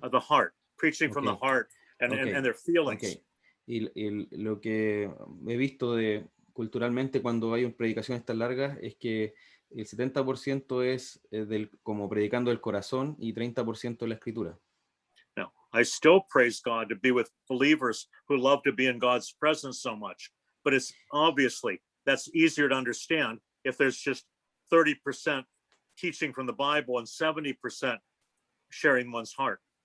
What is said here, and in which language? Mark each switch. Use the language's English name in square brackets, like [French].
[English] Of the heart, preaching from the heart and their feelings. Okay. [Spanish] Y lo que he visto culturalmente cuando hay predicaciones tan largas es que el 70% es como predicando del corazón y 30% de la escritura. [English] No, I still praise God to be with believers who love to be in God's presence so much, but it's obviously that's easier to understand if there's just 30% teaching from the Bible and 70% sharing one's heart.